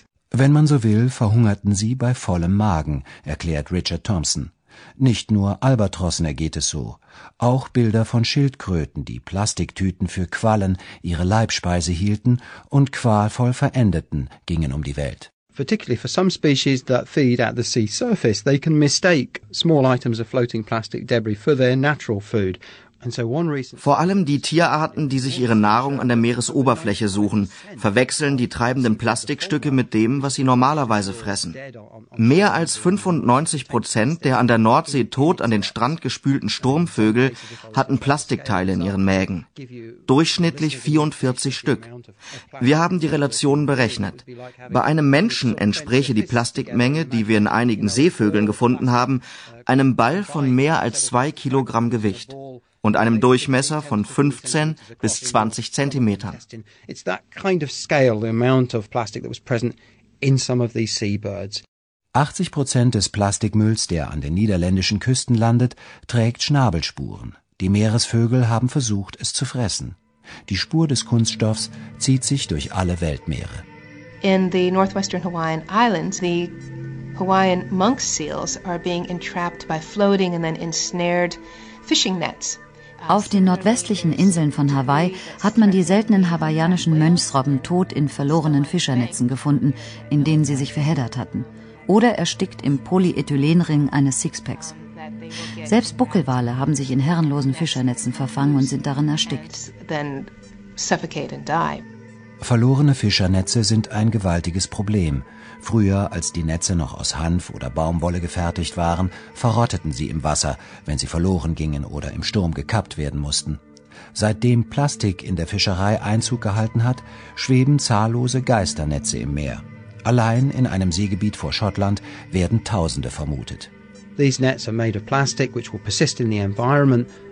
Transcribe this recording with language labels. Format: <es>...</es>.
<de>Wenn man so will, verhungerten sie bei vollem Magen, erklärt Richard Thompson. Nicht nur Albatrossen ergeht es so. Auch Bilder von Schildkröten, die Plastiktüten für Quallen, ihre Leibspeise hielten und qualvoll verendeten, gingen um die Welt.</de> <en>Particularly for some species that feed at the sea surface, they can mistake small items of floating plastic debris for their natural food.</en> <de>Vor allem die Tierarten, die sich ihre Nahrung an der Meeresoberfläche suchen, verwechseln die treibenden Plastikstücke mit dem, was sie normalerweise fressen. Mehr als 95% der an der Nordsee tot an den Strand gespülten Sturmvögel hatten Plastikteile in ihren Mägen. Durchschnittlich 44 Stück. Wir haben die Relationen berechnet. Bei einem Menschen entspräche die Plastikmenge, die wir in einigen Seevögeln gefunden haben, einem Ball von mehr als 2 Kilogramm Gewicht. Und einem Durchmesser von 15 bis 20 Zentimetern.</de> <en>It's that kind of scale, the amount of plastic that was present in some of these seabirds.</en> <de>80% des Plastikmülls, der an den niederländischen Küsten landet, trägt Schnabelspuren. Die Meeresvögel haben versucht, es zu fressen. Die Spur des Kunststoffs zieht sich durch alle Weltmeere.</de> <en>In the northwestern Hawaiian Islands, the Hawaiian monk seals are being entrapped by floating and then ensnared fishing nets.</en> <de>Auf den nordwestlichen Inseln von Hawaii hat man die seltenen hawaiianischen Mönchsrobben tot in verlorenen Fischernetzen gefunden, in denen sie sich verheddert hatten. Oder erstickt im Polyethylenring eines Sixpacks. Selbst Buckelwale haben sich in herrenlosen Fischernetzen verfangen und sind darin erstickt. Verlorene Fischernetze sind ein gewaltiges Problem. Früher, als die Netze noch aus Hanf oder Baumwolle gefertigt waren, verrotteten sie im Wasser, wenn sie verloren gingen oder im Sturm gekappt werden mussten. Seitdem Plastik in der Fischerei Einzug gehalten hat, schweben zahllose Geisternetze im Meer. Allein in einem Seegebiet vor Schottland werden Tausende vermutet.</de> <en>These nets are made of plastic, which will persist in the environment.</en>